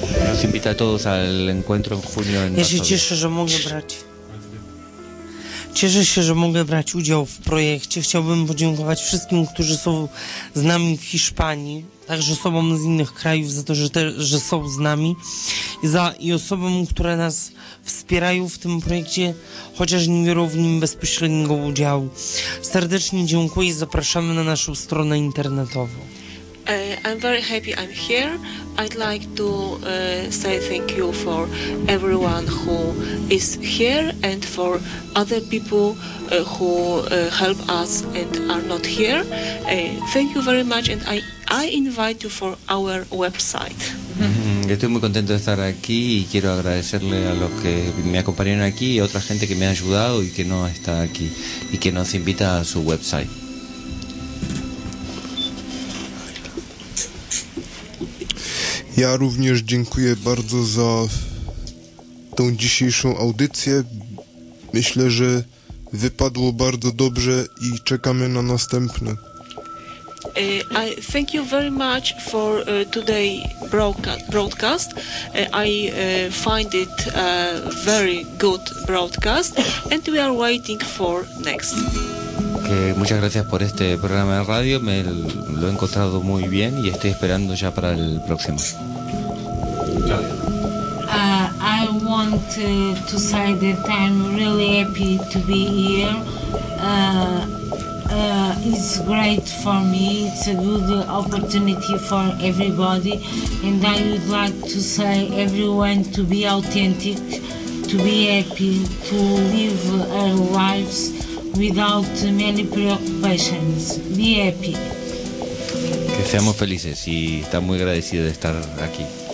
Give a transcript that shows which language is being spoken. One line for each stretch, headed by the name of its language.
Spanish: Nos invita a todos al encuentro en junio en
Polish: Warsaw. Cieszę się, że mogę brać. Cieszę się, że mogę brać udział w projekcie. Chciałbym podziękować wszystkim, którzy są z nami w Hiszpanii, także osobom z innych krajów za to, że są z nami i osobom, które nas wspierają w tym projekcie, chociaż nie biorą w nim bezpośredniego udziału. Serdecznie dziękuję i zapraszamy na naszą stronę internetową.
English: I'm very happy I'm here. I'd like to say thank you for everyone who is here and for other people who help us and are not here. Thank you very much, and I invite you for our website.
Spanish: Estoy muy contento de estar aquí y quiero agradecerle a los que me acompañaron aquí y a otra gente que me ha ayudado y que no está aquí y que nos invita a su website.
Polish: Ja również dziękuję bardzo za tą dzisiejszą audycję. Myślę, że wypadło bardzo dobrze i czekamy na następne.
English: I thank you very much for today broadcast. I find it a very good broadcast and we are waiting for next.
Spanish: Muchas gracias por este programa de radio. Me lo he encontrado muy bien y estoy esperando ya para el próximo.
English: I want to say that I'm really happy to be here. It's great for me. It's a good opportunity for everybody. And I would like to say everyone to be authentic, to be happy, to live our lives without many preoccupations. Be happy.
Spanish: Que seamos felices y está muy agradecido de estar aquí.